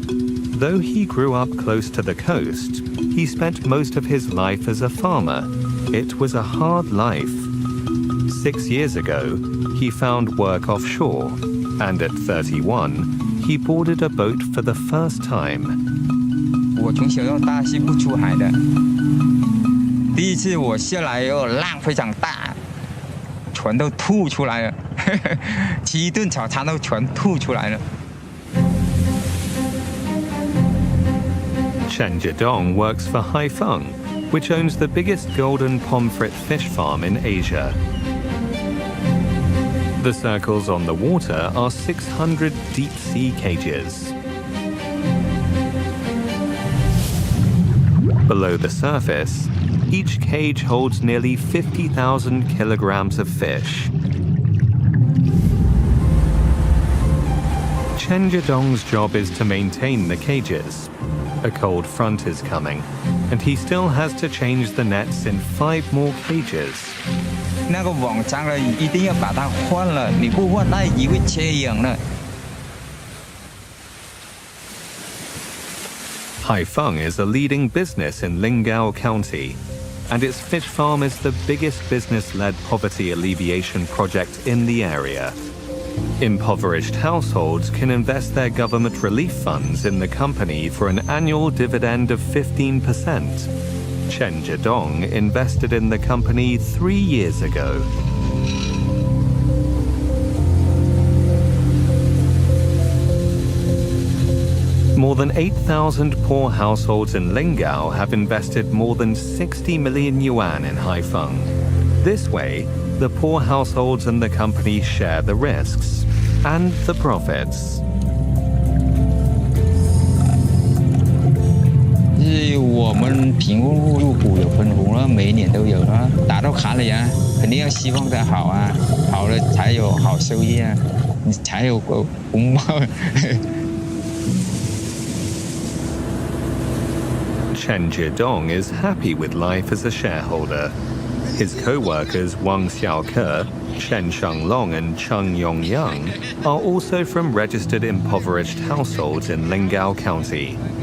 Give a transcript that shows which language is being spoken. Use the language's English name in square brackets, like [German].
[English] Though he grew up close to the coast, he spent most of his life as a farmer. It was a hard life. 6 years ago, he found work offshore, and at 31, he boarded a boat for the first time. [Chinese] 我从小到大是不出海的，第一次我下来以后浪非常大，全都吐出来了，吃一顿早餐都全吐出来了。 [English] Chen Zhidong works for Haifeng, which owns the biggest golden pomfret fish farm in Asia. The circles on the water are 600 deep-sea cages. Below the surface, each cage holds nearly 50,000 kilograms of fish. Chen Zhidong's job is to maintain the cages. A cold front is coming, and he still has to change the nets in 5 more cages. [Chinese] 那个网脏了，一定要把它换了，你不换它也会缺氧了。 [English] Haifeng is a leading business in Lingao County, and its fish farm is the biggest business-led poverty alleviation project in the area. Impoverished households can invest their government relief funds in the company for an annual dividend of 15%. Chen Zhidong invested in the company 3 years ago. More than 8,000 poor households in Lingao have invested more than 60 million yuan in Haifeng. This way, the poor households and the company share the risks and the profits. [Chinese] 是我们贫困户入股有分红了，每一年都有了，打到卡里啊，肯定要希望它好啊，好了才有好收益啊，你才有红包。 [English] Chen Zhidong is happy with life as a shareholder. His co-workers Wang Xiaoke, Chen Shanglong and Cheng Yongyang are also from registered impoverished households in Lingao County.